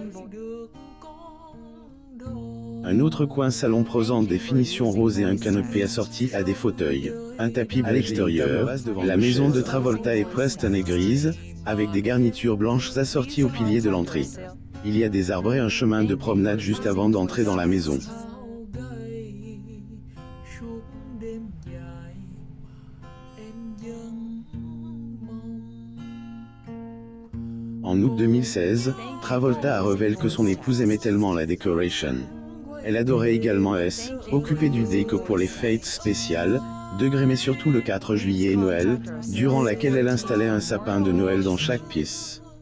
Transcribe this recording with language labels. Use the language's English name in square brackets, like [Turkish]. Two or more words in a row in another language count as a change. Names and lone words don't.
[Vietnamese] được con đò. [French] Un autre coin salon présente des finitions roses et un canapé assorti à des fauteuils. Un tapis à l'extérieur. La maison de Travolta et Preston est grise, avec des garnitures blanches assorties aux piliers de l'entrée. Il y a des arbres et un chemin de promenade juste avant d'entrer dans la maison. [Vietnamese] Hao gầy suốt đêm dài mà em vẫn mong. [French] En août 2016, Travolta a révélé que son épouse aimait tellement la décoration. Elle adorait également s'occuper du déco pour les fêtes spéciales, mais surtout le 4 juillet et Noël, durant laquelle elle installait un sapin de Noël dans chaque pièce.